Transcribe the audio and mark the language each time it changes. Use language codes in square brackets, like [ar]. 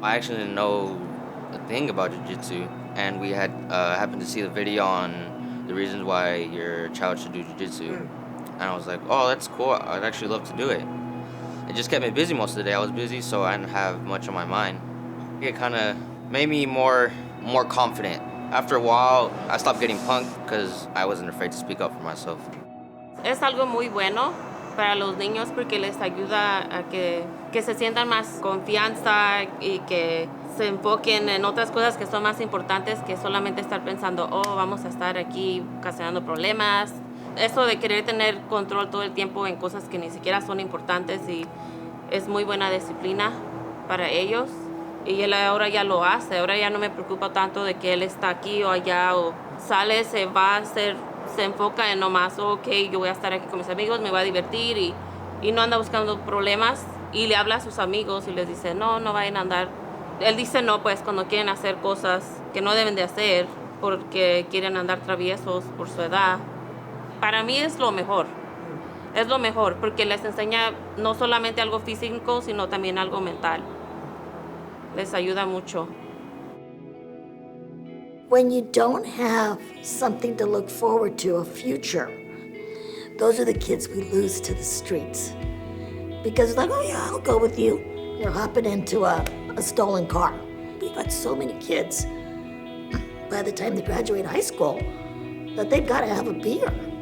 [en] I actually didn't know a thing about Jiu-Jitsu, and we had happened to see the video on the reasons why your child should do Jiu-Jitsu. And I was like, oh, that's cool. I'd actually love to do it. It just kept me busy most of the day. I was busy, so I didn't have much on my mind. It kind of made me more confident. After a while, I stopped getting punked because I wasn't afraid to speak up for myself. [es] Es algo muy bueno para los niños porque les ayuda a que se sientan más confianza y que se enfoquen en otras cosas que son más importantes que solamente estar pensando, oh, vamos a estar aquí ocasionando problemas. Eso de querer tener control todo el tiempo en cosas que ni siquiera son importantes, y es muy buena disciplina para ellos. Y él ahora ya lo hace, ahora ya no me preocupa tanto de que él está aquí o allá, o sale, se va a hacer, se enfoca en nomás, ok, yo voy a estar aquí con mis amigos, me voy a divertir, y no anda buscando problemas, y le habla a sus amigos y les dice, no vayan a andar. Él dice no, pues, cuando quieren hacer cosas que no deben de hacer porque quieren andar traviesos por su edad. Para mí es lo mejor porque les enseña no solamente algo físico, sino también algo mental. Les ayuda mucho. [en] When you don't have something to look forward to, a future, those are the kids we lose to the streets. Because it's like, oh yeah, I'll go with you. You're hopping into a stolen car. We've got so many kids by the time they graduate high school that they've got to have a beer.